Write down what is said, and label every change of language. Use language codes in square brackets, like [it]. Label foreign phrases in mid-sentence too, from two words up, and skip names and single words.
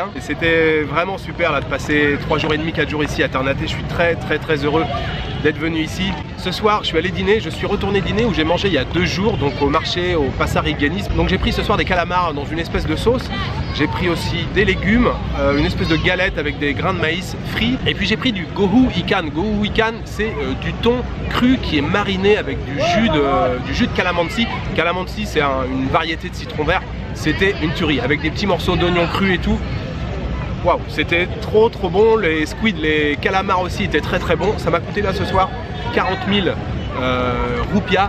[fr] Et c'était vraiment super là de passer 3 jours et demi, 4 jours ici à Ternate. Je suis très heureux d'être venu ici. Ce soir, je suis allé dîner, je suis retourné dîner où j'ai mangé il y a 2 jours, donc au marché au Pasariganis. Donc j'ai pris ce soir des calamars dans une espèce de sauce. J'ai pris aussi des légumes, une espèce de galette avec des grains de maïs frits. Et puis j'ai pris du gohu ikan. Gohu ikan, c'est du thon cru qui est mariné avec du jus de calamansi. Calamansi, c'est une variété de citron vert. C'était une tuerie avec des petits morceaux d'oignons crus et tout. Waouh, c'était trop bon. Les squids, les calamars aussi étaient très bons. Ça m'a coûté là ce soir 40 000 roupias.